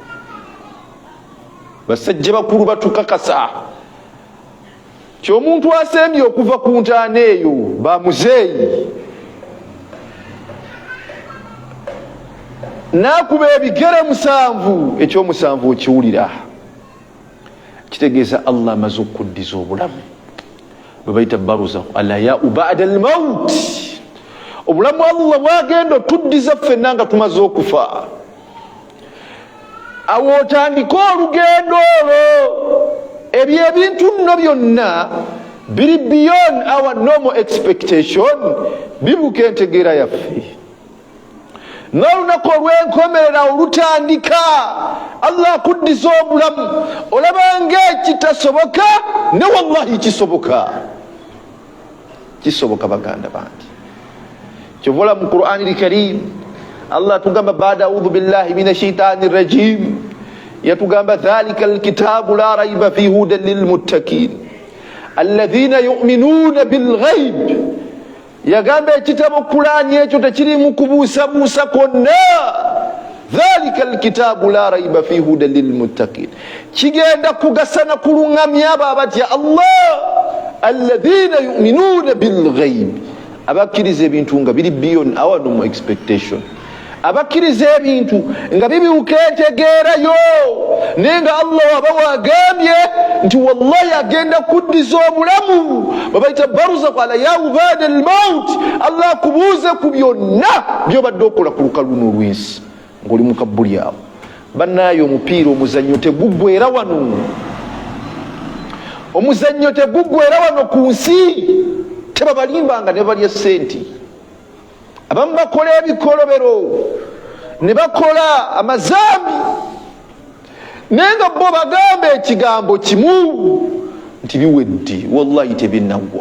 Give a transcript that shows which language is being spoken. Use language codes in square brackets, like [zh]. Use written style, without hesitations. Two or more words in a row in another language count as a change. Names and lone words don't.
[lg] Basajja bakulu batukakasa ky'omuntu asembye okuva ku ntaana eyo bamuzeeyi nakuba ebigere 7 ekyomusanvu okiwulira kitegeeza Allah amaze okuddiza obulamu bwe bayita baruza alayau [ar] بعد الموت. [lg] Obulamu Allah bwagenda otuddiza ffenna nga tumaze okufa. Awo otandika olugendo olwo, ebyo ebintu nno byonna biri [en] beyond our normal expectation, [lg] bibuka entegeera yaffe. N'olunaku olw'enkomerera olutandika Allah akuddiza obulamu olabanga ekitasoboka ne wallahi kisoboka. Kisoboka baganda bange. Kyovola mu Qur'an al-Karim Allah tugamba baada [ar] أعوذ بالله من الشيطان الرجيم, [lg] yatugamba [ar] ذلك الكتاب لا ريب فيه هدى للمتقين الذين يؤمنون بالغيب. [lg] Yagamba ekitabo Qur'ani ekyo tekirimu kubuusabuusa kwonna. [ar] ذلك الكتاب لا ريب فيه هدى للمتقين, [lg] kigenda kugasana kulungamya abo abatya Allah. [ar] الذين يؤمنون بالغيب, [lg] abakkiriza ebintu nga biri [en] beyond our normal expectation. [lg] Abakkiriza ebintu nga bibiwuka entegeerayo, naye nga Allah waba wagambye nti wallahi agenda kuddiza obulamu babayita baruza qala ya [ar] بعد الموت. [lg] Allah akubuuze ku byonna byobadde okola ku lukalu luno olw'ensi ng'oli mu kabbuli awo. Bannaayo omupiira omuzannyo teguggwera wano, omuzannyo teguggwera wano ku nsi. Tebabalimbanga ne balya senti. Abamu bakola ebikolobero ne bakola amazambi, naye nga bo bagamba ekigambo kimu nti biwedde, wallahi tebinaggwa.